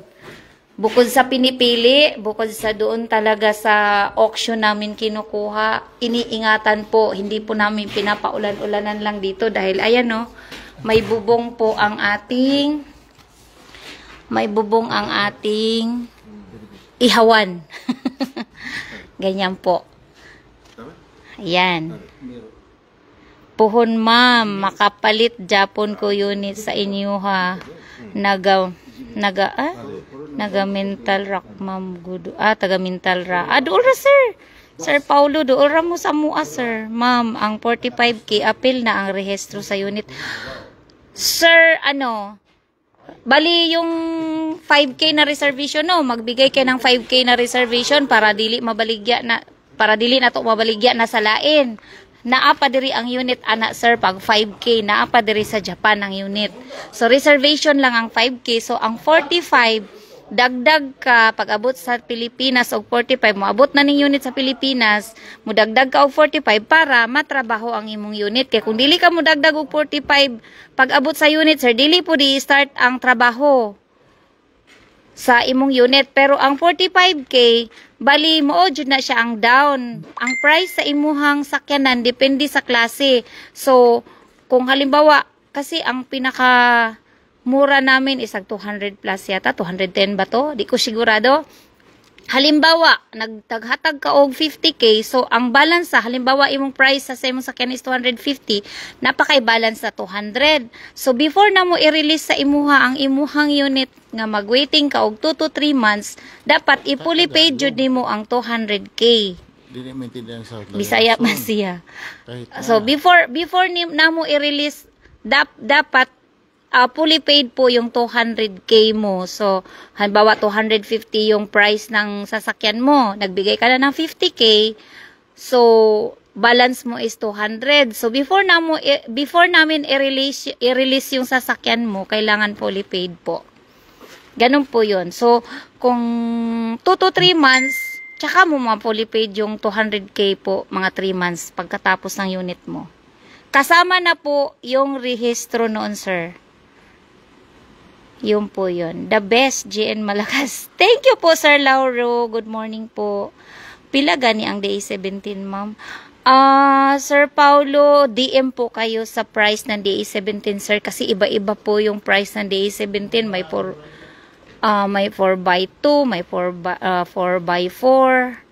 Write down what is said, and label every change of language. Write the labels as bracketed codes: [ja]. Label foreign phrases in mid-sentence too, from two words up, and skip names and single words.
[tl] Bukod sa pinipili, bukod sa doon talaga sa auction namin kinukuha, iniingatan po. Hindi po namin pinapaulan-ulanan lang dito dahil ayan, oh, may bubong po ang ating ihawan. Ganyan po. Ayan. [ceb] Puhon, ma'am, makapalit Japon ko unit sa inyo, ha. Naga mental rock, ma'am. Taga mental ra. Dool ra, sir. Sir Paulo, dool ra mo sa mua, sir. Ma'am, ang 45K apil na ang rehistro sa unit. [tl] Sir, bali yung 5K na reservation, no, magbigay kayo ng 5K na reservation para [ceb] dili na to mabaligya na sa lain. naa pa diri ang unit ana sir pag 5K naa pa diri sa Japan ang unit. So reservation lang ang 5K, so ang 45 dagdag ka pag abot sa Pilipinas og 45 mo abot na ning unit sa Pilipinas, mo dagdag ka og 45 para matrabaho ang imong unit. Kay kung dili ka mo dagdag og 45 pag abot sa unit sir, dili po di start ang trabaho sa imong unit. Pero ang 45K bali mo jud na siya ang down. Ang price sa imuhang sakyanan depende sa klase. [tl] So kung halimbawa kasi ang pinaka mura namin isang 200 plus yata, 210 ba to? [ceb] Di ko sigurado. Halimbawa, nagtaghatag ka og 50K, so ang balance sa, halimbawa imong price sa imong sakyan is 250, napakay-balance sa 200. So before na mo i-release sa imuha ang imuhang unit nga mag-waiting ka og [en] 2 to 3 months, [ceb] dapat i- [en] fully paid [ceb] jud nimo ang 200K. Dili maintindihan sa Bisaya man siya. [tl] So before na mo i-release, dapat [en] fully paid [tl] po yung 200K mo. So, halimbawa 250 yung price ng sasakyan mo. Nagbigay ka na ng 50K. So, balance mo is 200. So, before namin i-release yung sasakyan mo, kailangan [en] fully paid [tl] po. Ganun po yun. So, kung [en] 2 to 3 months, [tl] tsaka mo ma- [en] fully paid [tl] yung 200K po, mga 3 months, pagkatapos ng unit mo. Kasama na po yung rehistro noon, sir. Yun po yun. [en] The best, GN Malakas. Thank you [ceb] po, Sir Lauro. [en] Good morning [ceb] po. Pila gani ang day 17, ma'am? [tl] Sir Paulo, DM po kayo sa price ng day 17, sir. Kasi iba-iba po yung price ng day 17. May 4x2, may 4x4.